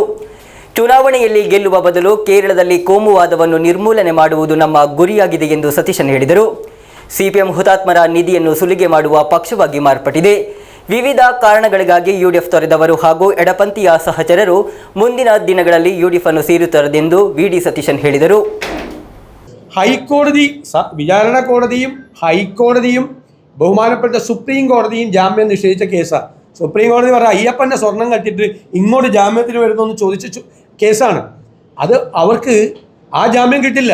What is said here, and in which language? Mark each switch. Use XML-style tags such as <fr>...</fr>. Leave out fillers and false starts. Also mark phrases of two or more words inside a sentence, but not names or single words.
<kn>ಚುನಾವಣೆಯಲ್ಲಿ ಗೆಲ್ಲುವ ಬದಲು ಕೇರಳದಲ್ಲಿ ಕೋಮುವಾದವನ್ನು ನಿರ್ಮೂಲನೆ ಮಾಡುವುದು ನಮ್ಮ ಗುರಿಯಾಗಿದೆ ಎಂದು ಸತೀಶನ್ ಹೇಳಿದರು. ಸಿಪಿಎಂ ಹುತಾತ್ಮರ ನಿಧಿಯನ್ನು ಸುಲಿಗೆ ಮಾಡುವ ಪಕ್ಷವಾಗಿ ಮಾರ್ಪಟ್ಟಿದೆ. ವಿವಿಧ ಕಾರಣಗಳಿಗಾಗಿ ಯುಡಿಎಫ್ ತೊರೆದವರು ಹಾಗೂ ಎಡಪಂಥೀಯ ಸಹಚರರು ಮುಂದಿನ ದಿನಗಳಲ್ಲಿ ಯುಡಿಎಫ್ ಅನ್ನು ಸೇರುತ್ತಾರೆಂದು ವಿಡಿ ಸತೀಶನ್ ಹೇಳಿದರು.</kn> <ml>ഹൈക്കോടതി വിചാരണ കോടതിയും ഹൈക്കോടതിയും ബഹുമാനപ്പെട്ട സുപ്രീം കോടതിയും ജാമ്യം നിഷേധിച്ച കേസാണ്. സുപ്രീം കോടതി പറഞ്ഞ അയ്യപ്പൻ്റെ സ്വർണം കട്ടിട്ട് ഇങ്ങോട്ട് ജാമ്യത്തിന് വരുന്നതെന്ന് ചോദിച്ച കേസാണ്. അത് അവർക്ക് ആ ജാമ്യം കിട്ടില്ല.</ml>